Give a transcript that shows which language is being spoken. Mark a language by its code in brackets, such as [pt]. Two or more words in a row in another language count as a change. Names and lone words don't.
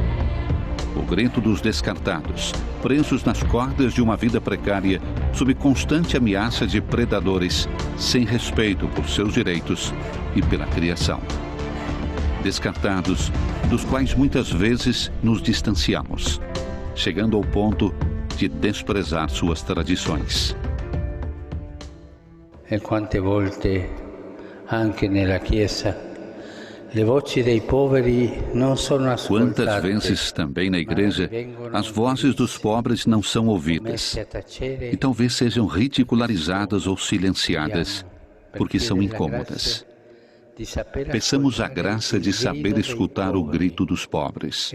[pt] O grito dos descartados, presos nas cordas de uma vida precária, sob constante ameaça de predadores, sem respeito por seus direitos e pela criação. Descartados, dos quais muitas vezes nos distanciamos, chegando ao ponto de desprezar suas tradições. [it] E quante volte, anche nella Chiesa, le voci dei poveri non sono ascoltate. [pt] Quantas vezes também na igreja as vozes dos pobres não são ouvidas e talvez sejam ridicularizadas ou silenciadas porque são incômodas. Peçamos a graça de saber escutar o grito dos pobres.